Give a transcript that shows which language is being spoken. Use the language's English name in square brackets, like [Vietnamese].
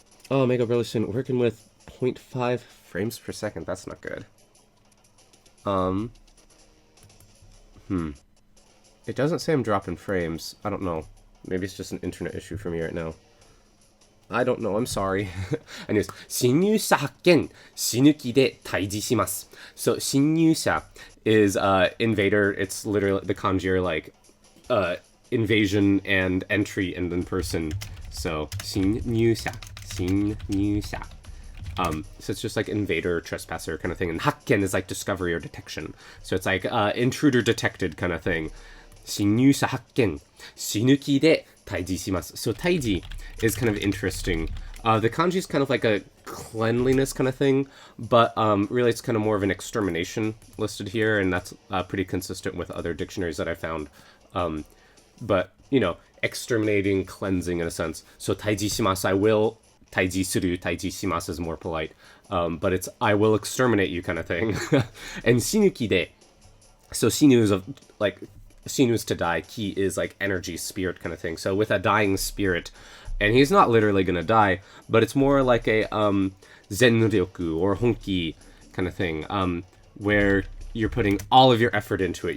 [English] Oh, Mega Brilliant working with 0.5 frames per second, that's not good. It doesn't say I'm dropping frames. I don't know. Maybe it's just an internet issue for me right now. I don't know. I'm sorry. Anyways, [Japanese] 侵入者発見、死ぬ気で退治します. [English] So, 侵入者 is invader. It's literally the kanji are like invasion and entry and in person. So, 侵入者, 侵入者. So it's just like invader, trespasser kind of thing. And hakken is like discovery or detection. So it's like intruder detected kind of thing. [Japanese] 侵入者発見。死ぬきで退治します。 [English] So 退治 is kind of interesting. The kanji is kind of like a cleanliness kind of thing, but really it's kind of more of an extermination listed here, and that's pretty consistent with other dictionaries that I found. But, you know, exterminating, cleansing in a sense. So 退治します, I will 退治する, 退治します is more polite. But it's I will exterminate you kind of thing. And 死ぬきで, so 死ぬ is like, 死ぬ is to die, ki is like energy, spirit kind of thing. So with a dying spirit, and he's not literally gonna die, but it's more like a zenryoku or honki kind of thing, where you're putting all of your effort into it.